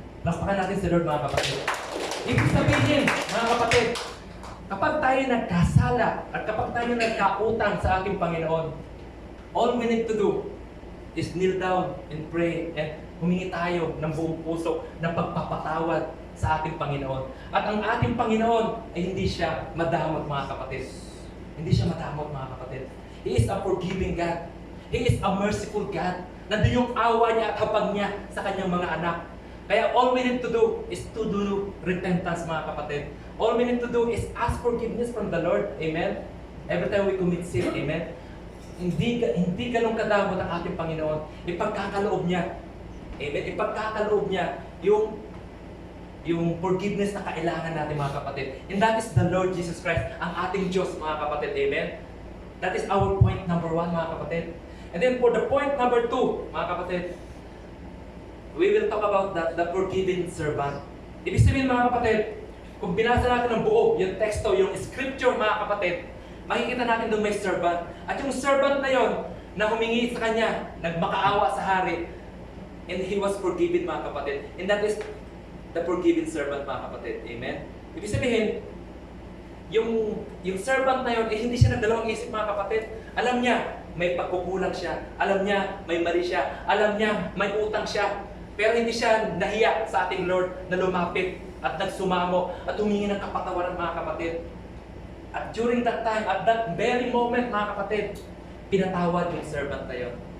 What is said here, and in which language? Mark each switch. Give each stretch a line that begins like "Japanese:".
Filipino: Lakpakan natin si Lord, mga kapatid. Ibig sabihin, mga kapatid, kapag tayo nagkasala at kapag tayo nagkautang sa ating Panginoon,
English: all we need to do is kneel down and pray
Filipino: and humingi tayo ng buong puso ng pagpapatawad sa ating Panginoon. At ang ating Panginoon ay hindi siya madamot, mga kapatid. Hindi siya madamot, mga kapatid.
English: He is a forgiving God. He is a merciful God.
Filipino: Nandun yung awa niya at habag niya sa kanyang mga anak.
English: Kaya all we need to do is to do repentance,
Filipino: mga kapatid.
English: All we need to do is ask forgiveness from the Lord. Amen? Every time we commit sin, amen?
Filipino: Hindi ganun kadamot ang ating Panginoon. Ipagkakaloob niya. Amen? Ipagkakaloob niya yung forgiveness na kailangan natin, mga kapatid.
English: And that is the Lord Jesus Christ,
Filipino: ang ating Diyos, mga kapatid.
English: Amen? That is our point number 1,
Filipino: mga kapatid.
English: And then for the point number 2, mga kapatid, we will talk about the forgiving servant.
Filipino: Ibig sabihin, mga kapatid, kung binasa natin ng buo, yung teksto, yung scripture, mga kapatid, makikita natin doon may servant. At yung servant na yon, na humingi sa kanya, nagmakaawa sa hari,
English: and he was forgiven,
Filipino: mga kapatid.
English: And that is the forgiven servant,
Filipino: mga kapatid.
English: Amen?
Filipino: Ibig sabihin, yung servant na yun, hindi siya nagdalawang isip, mga kapatid. Alam niya, may pagkukulang siya. Alam niya, may mali siya. Alam niya, may utang siya. Pero hindi siya nahiya sa ating Lord na lumapit at nagsumamo at humingi ng kapatawaran, mga kapatid. At
English: during that time, at that very moment,
Filipino: mga kapatid, pinatawad yung servant na yun.